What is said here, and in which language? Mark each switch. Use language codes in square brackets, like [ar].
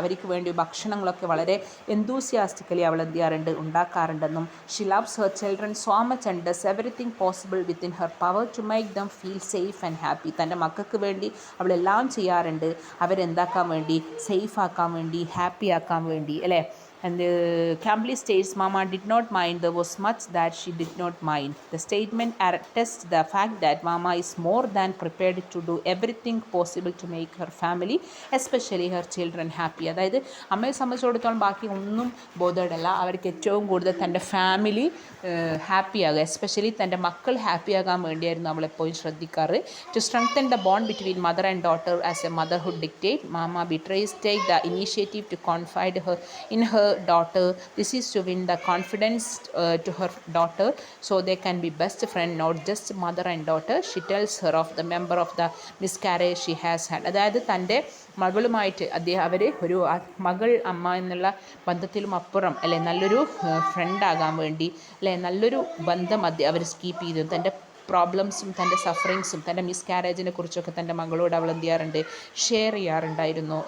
[ml] അവർക്ക് വേണ്ടി ഭക്ഷണങ്ങളൊക്കെ വളരെ എന്തൂസിയാസ്റ്റിക്കലി അവൾ എന്ത് ചെയ്യാറുണ്ട്, ഉണ്ടാക്കാറുണ്ടെന്നും. [en] She loves her children so much and does everything possible within her power to make them feel safe and happy. [ml] തൻ്റെ മക്കൾക്ക് വേണ്ടി അവളെല്ലാം ചെയ്യാറുണ്ട്, അവരെന്താക്കാൻ വേണ്ടി, സേഫ് ആക്കാൻ വേണ്ടി, ഹാപ്പി ആക്കാൻ വേണ്ടി അല്ലേ. [en] And Campbell states Mama did not mind. There was much that she did not mind. The statement attests the fact that Mama is more than prepared to do everything possible to make her family, especially her children, happy. [ml] അതായത് അമ്മയെ സംബന്ധിച്ചിടത്തോളം ബാക്കി ഒന്നും ബോധേഡല്ല. അവർക്ക് ഏറ്റവും കൂടുതൽ തൻ്റെ family happy ആകുക, എസ്പെഷ്യലി തൻ്റെ മക്കൾ ഹാപ്പി ആകാൻ വേണ്ടിയായിരുന്നു അവളെപ്പോഴും ശ്രദ്ധിക്കാറ്. [en] To strengthen the bond between mother and daughter as a motherhood dictate, Mama betrays take the initiative to confide in her daughter. This is to win the confidence to her daughter so they can be best friend, not just mother and daughter. She tells her of the member of the miscarriage she has had. [ml] അതായത് തൻ്റെ മകളുമായിട്ട് അവർ ഒരു മകൾ അമ്മ എന്നുള്ള ബന്ധത്തിലും അപ്പുറം അല്ലെ നല്ലൊരു ഫ്രണ്ടാകാൻ വേണ്ടി അല്ലെ നല്ലൊരു ബന്ധം അവർ കീപ്പ് ചെയ്തു. തൻ്റെ പ്രോബ്ലംസും തൻ്റെ സഫറിങ്സും തൻ്റെ മിസ്കാരേജിനെ കുറിച്ചൊക്കെ തൻ്റെ മകളോട് അവൾ എന്ത് ചെയ്യാറുണ്ട്, ഷെയർ ചെയ്യാറുണ്ടായിരുന്നു.